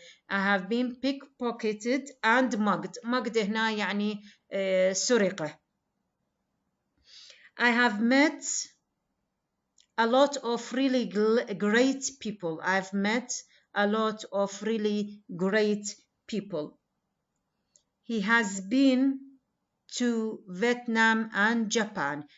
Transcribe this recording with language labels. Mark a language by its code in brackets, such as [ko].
[en] I have been pickpocketed and mugged. [ar] mugged هنا يعني سرقة. [en] I have met a lot of really great people. I've met a lot of really great people. He has been to Vietnam and Japan.